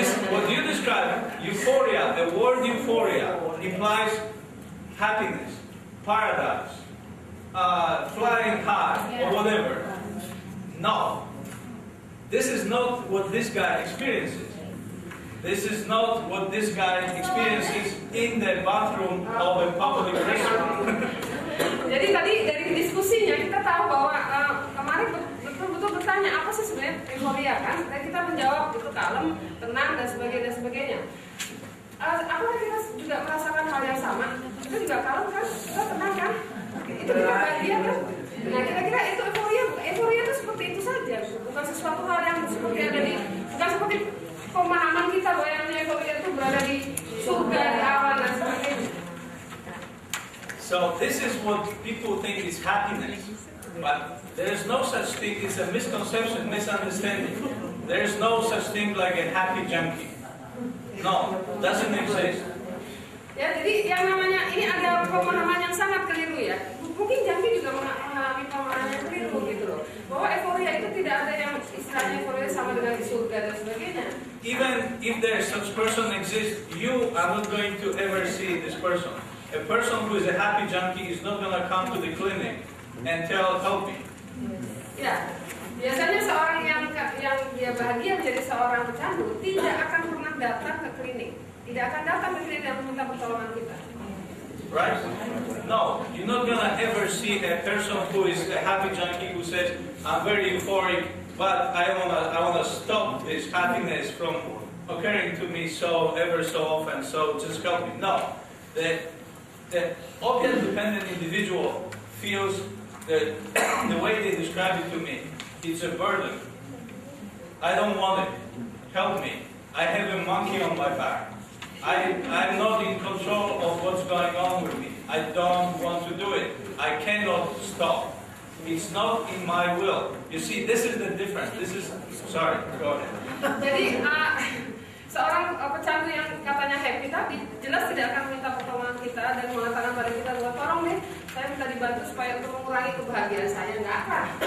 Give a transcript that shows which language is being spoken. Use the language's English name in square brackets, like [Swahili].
[English] What you describe, euphoria, the word euphoria implies happiness, paradise, flying high, or whatever. No. This is not what this guy experiences. This is not what this guy experiences in the bathroom of a public restaurant. [Indonesian] Jadi tadi dari diskusinya kita tahu bahwa kemarin betul-betul bertanya apa sih sebenarnya euforia kan? Dan kita menjawab itu kalem, tenang dan sebagainya. Apakah kita juga merasakan hal yang sama? Kita juga kalem kan? Kita tenang kan? Itu juga bahagia kan? Nah kira-kira itu euforia itu seperti itu saja, bukan sesuatu hal yang seperti ada di, bukan seperti pemahaman kita bahwa yang euforia itu berada di surga, di awan dan sebagainya. [English] So this is what people think is happiness, but there is no such thing. It's a misconception, misunderstanding. There is no such thing like a happy junkie. No, doesn't exist. [Indonesian] Ya, jadi yang namanya ini ada pemahaman yang sangat keliru ya. Mungkin junkie juga mengalami pemahaman yang keliru gitu loh. Bahwa euforia itu tidak ada yang istilahnya euforia sama dengan di surga dan sebagainya. [English] Even if there is such person exists, you are not going to ever see this person. A person who is a happy junkie is not going to come to the clinic and help me. [Indonesian] Ya, biasanya seorang yang dia bahagia menjadi seorang pecandu tidak akan pernah datang ke klinik, tidak akan datang ke klinik dan meminta pertolongan kita. [English] Right? No, you're not going to ever see a person who is a happy junkie who says, I'm very euphoric, but I wanna stop this happiness from occurring to me ever so often, so just help me. No. The opiate-dependent individual feels that the way they describe it to me, it's a burden. I don't want it. Help me. I have a monkey on my back. I'm not in control of what's going on with me. I don't want to do it. I cannot stop. It's not in my will. You see, this is the difference. Sorry, go ahead. [Indonesian] Jadi, seorang pecandu yang katanya happy tadi jelas tidak akan minta pertolongan kita dan mengatakan pada kita bahwa tolong deh saya minta dibantu supaya untuk mengurangi kebahagiaan saya, nggak akan.